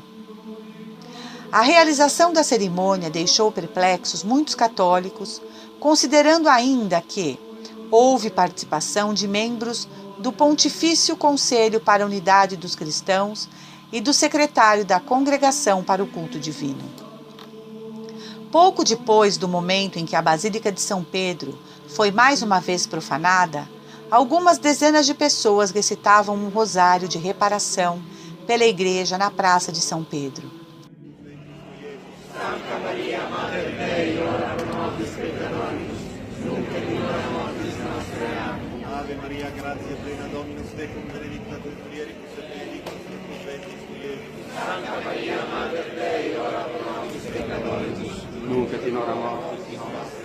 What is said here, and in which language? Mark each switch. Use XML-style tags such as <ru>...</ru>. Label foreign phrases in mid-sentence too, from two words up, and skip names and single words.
<pt>A realização da cerimônia deixou perplexos muitos católicos, considerando ainda que houve participação de membros do Pontifício Conselho para a Unidade dos Cristãos e do secretário da Congregação para o Culto Divino. Pouco depois do momento em que a Basílica de São Pedro foi mais uma vez profanada, algumas dezenas de pessoas recitavam um rosário de reparação pela igreja na Praça de São Pedro.</pt> <la>Santa Maria, Mater Dei, ora pro nobis peccatoribus, nunc et in hora mortis nostre. Ave Maria, gratia plena, Dominus tecum, benedicta tu mulieribus et benedictus fructus ventris tui, Iesus. Santa Maria, Mater Dei, ora pro nobis peccatoribus, nunc et in hora mortis nostre.</la>